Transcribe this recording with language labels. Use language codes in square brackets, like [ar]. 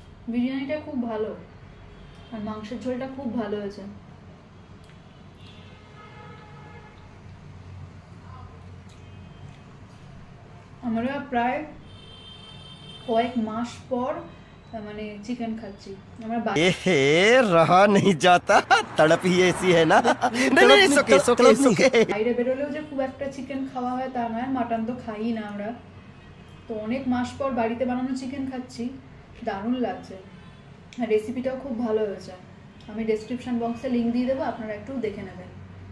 [bn] বিরিয়ানিটা খুব ভালো আর মাংসের ঝোলটা খুব ভালো হয়েছে। আমরা প্রায় কয়েক মাস পর মানে চিকেন খাচ্ছি। আমরা [hi] रहा नहीं जाता, तड़प ही ऐसी है ना। नहीं सुके [bn] বাইরে বেরোলেও যে খুব একটা চিকেন খাওয়া হয় তা নয়, মাটন তো খাই না আমরা, তো অনেক মাস পর বাড়িতে বানানো চিকেন খাচ্ছি, দারুণ লাগছে। রেসিপিটাও খুব ভালো হয়েছে। আমি ডেসক্রিপশন বক্সে লিংক দিয়ে দেবো, আপনারা একটু দেখে নেবেন।